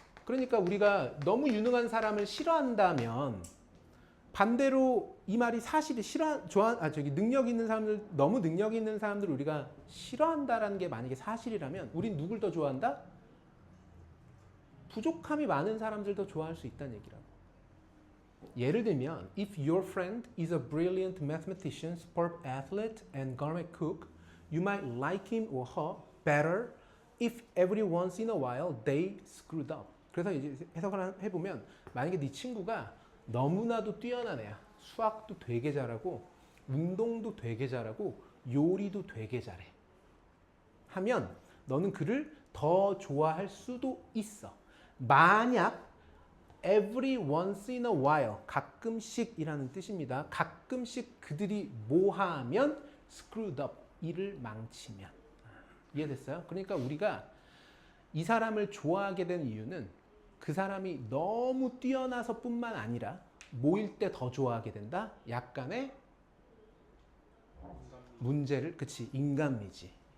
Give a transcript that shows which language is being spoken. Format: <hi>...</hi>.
<ko>그러니까 우리가 너무 유능한 사람을 싫어한다면 반대로 이 말이 사실이 능력 있는 사람들, 너무 능력 있는 사람들을 우리가 싫어한다라는 게 만약에 사실이라면 우린 누굴 더 좋아한다? 부족함이 많은 사람들 더 좋아할 수 있다는 얘기라고. 예를 들면</ko> <en>if your friend is a brilliant mathematician, sport athlete, and gourmet cook, you might like him or her better if every once in a while they screwed up.</en> <ko>그래서 이제 해석을 해보면 만약에 네 친구가 너무나도 뛰어난 애야. 수학도 되게 잘하고 운동도 되게 잘하고 요리도 되게 잘해. 하면 너는 그를 더 좋아할 수도 있어. 만약</ko> <en>every once in a while</en> <ko>가끔씩이라는 뜻입니다. 가끔씩 그들이 뭐 하면</ko> <en>screwed up</en> <ko>일을 망치면. 이해됐어요? 그러니까 우리가 이 사람을 좋아하게 된 이유는 그 사람이 너무 뛰어나서 뿐만 아니라 모일 때 더 좋아하게 된다? 약간의 문제를, 그치, 인간미지.</ko>